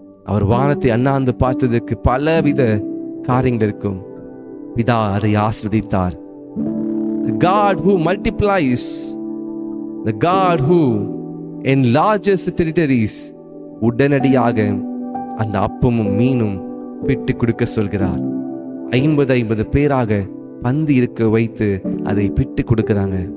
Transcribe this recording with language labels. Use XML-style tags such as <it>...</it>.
<ta>அவர் வானத்தை அண்ணாந்து பார்த்ததற்கு பலவித காரியங்கள் இருக்கும். பிதா அதை ஆசீர்வதித்தார்.</ta> <en>The God who multiplies, the God who enlarges territories,</en> <ta>உடனடியாக அந்த அப்பமும் மீனும் பிட்டு கொடுக்க சொல்கிறார். 50 பேராக பந்தி இருக்க வைத்து அதை பிட்டு கொடுக்கிறாங்க.</ta>